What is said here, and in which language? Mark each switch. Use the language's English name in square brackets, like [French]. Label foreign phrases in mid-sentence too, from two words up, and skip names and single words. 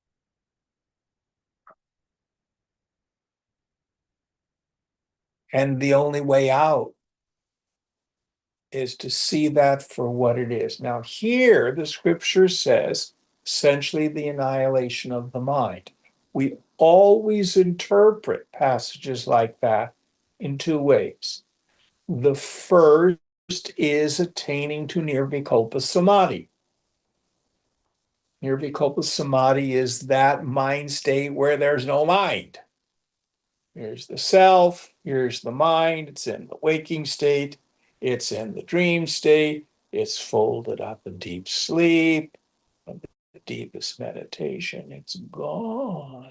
[English] And the only way out is to see that for what it is. Now, here the scripture says essentially the annihilation of the mind. We always interpret passages like that in two ways. The first is attaining to [Sanskrit] nirvikalpa samadhi. Nirvikalpa samadhi [English] is that mind state where there's no mind. Here's the self, here's the mind, it's in the waking state, it's in the dream state, it's folded up in deep sleep, and the deepest meditation, it's gone.